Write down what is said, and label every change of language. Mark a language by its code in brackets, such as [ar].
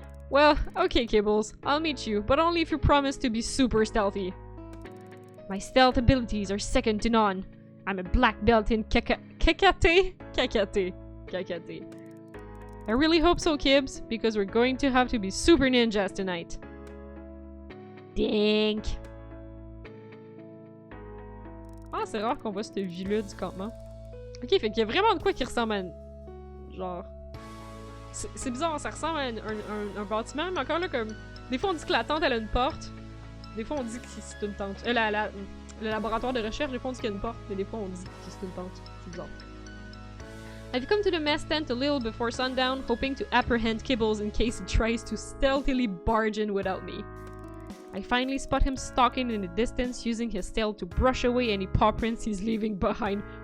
[en] Well, okay, Kibbles. I'll meet you, but only if you promise to be super stealthy. My stealth abilities are second to none. I'm a black belt in Kakate? I really hope so, Kibs, because we're going to have to be super ninjas tonight. Dink. [fr] Ah, c'est rare qu'on voit cette vue-là du campement. Ok, fait qu'il y a vraiment de quoi qui ressemble à... genre... C'est bizarre, ça ressemble à un bâtiment, mais encore là, comme... Des fois, on dit que la tente, elle a une porte. Des fois, on dit que c'est une tente. Le laboratoire de recherche, des fois, on dit qu'il y a une porte, mais des fois, on dit que c'est une tente. C'est bizarre. [en] I've come to the mess tent a little before sundown, hoping to apprehend Kibbles in case he tries to stealthily barge in without me. I finally spot him stalking in the distance, using his tail to brush away any paw prints he's leaving behind.